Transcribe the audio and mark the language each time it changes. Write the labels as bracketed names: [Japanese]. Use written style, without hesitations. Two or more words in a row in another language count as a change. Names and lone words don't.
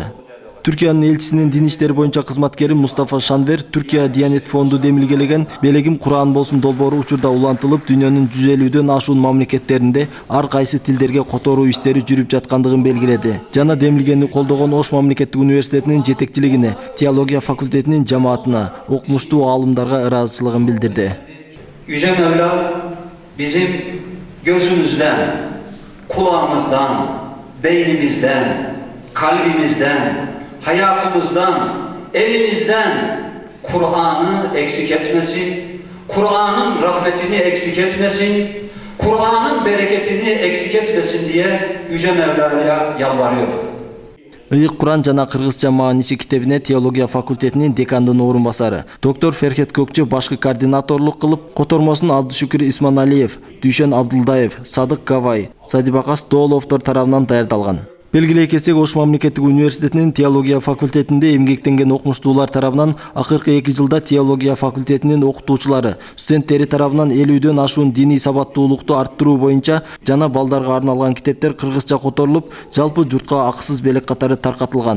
[Kyrgyz] Түркиянын элчисинин дин иштери боюнча кызматкери Мустафа Шанвер Түркия Диянет фонду демилгелеген Белегим Кур'ан болсун долбоору учурда улантылып, дүйнөнүн 150дөн ашуун мамлекеттеринде ар кайсы тилдерге которуу иштери жүрүп жаткандыгын белгиледи. Жана демилгени колдогон Ош мамлекеттик университетинин жетекчилигине, теология факультетинин жамаатына, окумуштуу аалымдарга ыраазычылыгын билдирди. [Turkish] Yüce Mevla bizim gözümüzden, kulağımızdan, beynimizden, kalbimizden, hayatımızdan, evimizden Kur'an'ı eksik etmesin, Kur'an'ın rahmetini eksik etmesin, Kur'an'ın bereketini eksik etmesin diye Yüce Mevla'ya yalvarıyor. [Kyrgyz] Ыйык Кур'ан жана кыргызча мааниси китебине теология факультетинин декандын орун басары доктор Ферхет Көкчө башкы координаторлук кылып, котормосун Абдышүкүр Исманалиев, Дүйшөн Абдулдаев, Садык Кавай, Садибакас Дооловдор тарабынан даярдалган. Белгилей кетсек, Ош мамлекеттик университетинин теология факультетинде эмгектенген окумуштуулар тарабынан акыркы 2 жылда теология факультетинин окутуучулары, студенттери тарабынан 50дөн ашуун диний сабаттуулукту арттыруу боюнча жана балдарга арналган китептер кыргызча которулуп, жалпы журтка акысыз белек катары таркатылган.